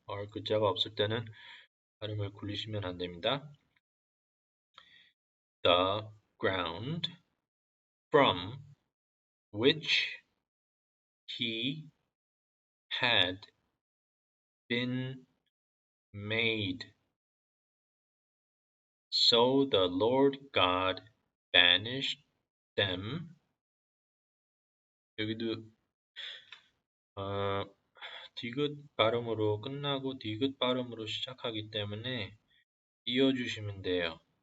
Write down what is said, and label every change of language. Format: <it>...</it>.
<ko>R 글자가 없을 때는 발음을 굴리시면 안 됩니다.</ko> <en>The ground from which he had been made. So the Lord God banished them.</en> <ko>여기도 디귿 발음으로 끝나고 디귿 발음으로 시작하기 때문에 이어주시면 돼요.</ko>